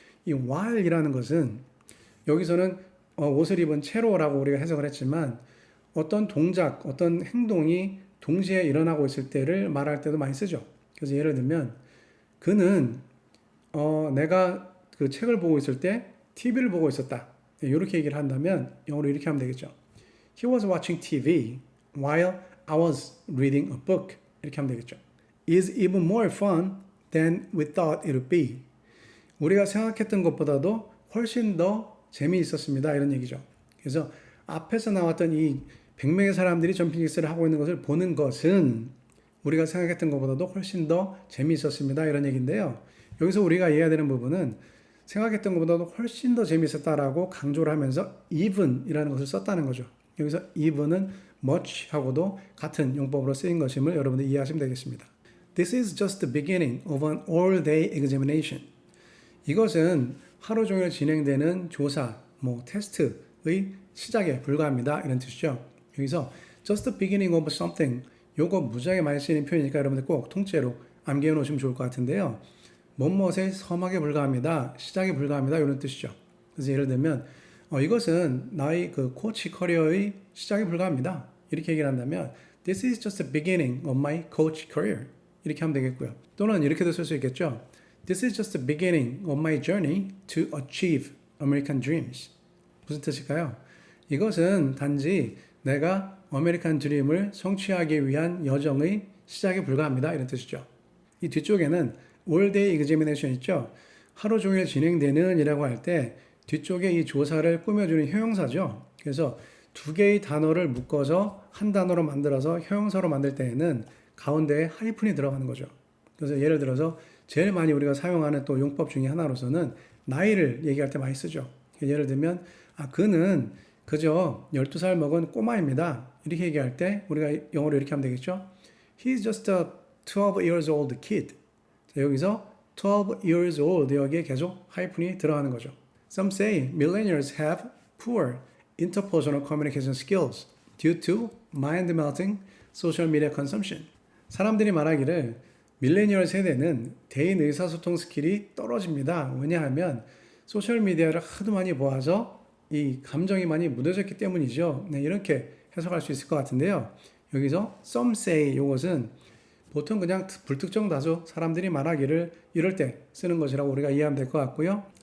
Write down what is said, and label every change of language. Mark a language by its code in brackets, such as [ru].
[ko] 이 while이라는 것은 여기서는 옷을 입은 채로라고 우리가 해석을 했지만 어떤 동작, 어떤 행동이 동시에 일어나고 있을 때를 말할 때도 많이 쓰죠. 그래서 예를 들면 그는 내가 그 책을 보고 있을 때 TV를 보고 있었다. 이렇게 얘기를 한다면 영어로 이렇게 하면 되겠죠. [en] He was watching TV while I was reading a book. [ko] 이렇게 하면 되겠죠. [en] Is even more fun than we thought it would be. [ko] 우리가 생각했던 것보다도 훨씬 더 재미있었습니다. 이런 얘기죠. 그래서 앞에서 나왔던 이 100명의 사람들이 점핑 잭스를 하고 있는 것을 보는 것은 우리가 생각했던 것보다도 훨씬 더 재미있었습니다. 이런 얘기인데요. 여기서 우리가 이해해야 되는 부분은 생각했던 것보다도 훨씬 더 재미있었다라고 강조를 하면서 even이라는 것을 썼다는 거죠. 여기서 even은 much하고도 같은 용법으로 쓰인 것임을 여러분들 이해하시면 되겠습니다. [en] This is just the beginning of an all-day examination. [ko] 이것은 하루 종일 진행되는 조사, 테스트의 시작에 불과합니다. 이런 뜻이죠. 여기서 [en] just the beginning of something [ko] 요거 무지하게 많이 쓰이는 표현이니까 여러분들 꼭 통째로 암기해 놓으시면 좋을 것 같은데요. 뭐뭇의 서막에 불과합니다. 시작에 불과합니다. 이런 뜻이죠. 그래서 예를 들면 이것은 나의 그 코치 커리어의 시작에 불과합니다. 이렇게 얘기를 한다면 [en] This is just the beginning of my coach career. [ko] 이렇게 하면 되겠고요. 또는 이렇게도 쓸 수 있겠죠. [en] This is just the beginning of my journey to achieve American dreams. [ko] 무슨 뜻일까요? 이것은 단지 내가 아메리칸 드림을 성취하기 위한 여정의 시작에 불과합니다. 이런 뜻이죠. 이 뒤쪽에는 [en] all day examination [ko] 있죠. 하루 종일 진행되는 이라고 할 때 뒤쪽에 이 조사를 꾸며주는 형용사죠. 그래서 두 개의 단어를 묶어서 한 단어로 만들어서 형용사로 만들 때에는 가운데에 하이픈이 들어가는 거죠. 그래서 예를 들어서 제일 많이 우리가 사용하는 또 용법 중에 하나로서는 나이를 얘기할 때 많이 쓰죠. 예를 들면 그는 그저 12살 먹은 꼬마입니다. 이렇게 얘기할 때 우리가 영어로 이렇게 하면 되겠죠. [en] He's just a 12 years old kid. [ko] 자, 여기서 12 years old 여기에 계속 하이픈이 들어가는 거죠. [en] Some say millennials have poor interpersonal communication skills due to mind-melting social media consumption. [ko] 사람들이 말하기를 밀레니얼 세대는 대인 의사소통 스킬이 떨어집니다. 왜냐하면 소셜미디어를 하도 많이 보아서 이 감정이 많이 무뎌졌기 때문이죠. 네, 이렇게 해석할 수 있을 것 같은데요. 여기서 some say 이것은 보통 그냥 불특정 다수 사람들이 말하기를 이럴 때 쓰는 것이라고 우리가 이해하면 될 것 같고요.